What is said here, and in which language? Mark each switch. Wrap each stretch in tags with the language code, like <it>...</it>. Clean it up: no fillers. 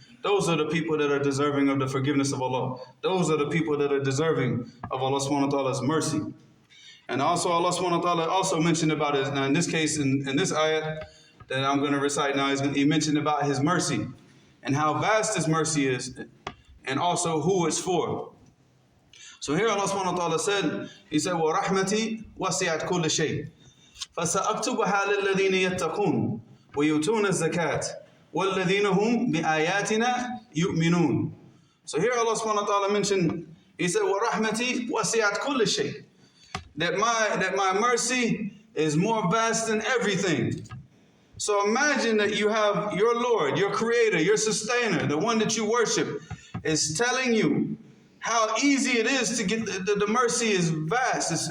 <en>Those are the people that are deserving of the forgiveness of Allah. Those are the people that are deserving of Allah subhanahu wa ta'ala's mercy. And also Allah subhanahu wa ta'ala also mentioned about it, now in this case, in this ayat that I'm going to recite now, He mentioned about His mercy and how vast His mercy is and also who it's for. So here Allah subhanahu wa ta'ala said, He said,</en> <ar>وَرَحْمَتِي وَسِعَتْ كُلَّ شَيْءٍ فَسَأَكْتُبُهَا لِلَّذِينَ يَتَّقُونَ وَيُؤْتُونَ الزَّكَاةَ وَالَّذِينَ هُمْ بِآيَاتِنَا يُؤْمِنُونَ.</ar> <en>So here Allah subhanahu wa ta'ala mentioned, He said,</en> <ar>وَرَحْمَتِي وَسِعَتْ كُلَّ شَيْءٍ.</ar> <en>That my mercy is more vast than everything. So imagine that you have your Lord, your Creator, your Sustainer, the one that you worship, is telling you how easy it is to get the mercy is vast.</en>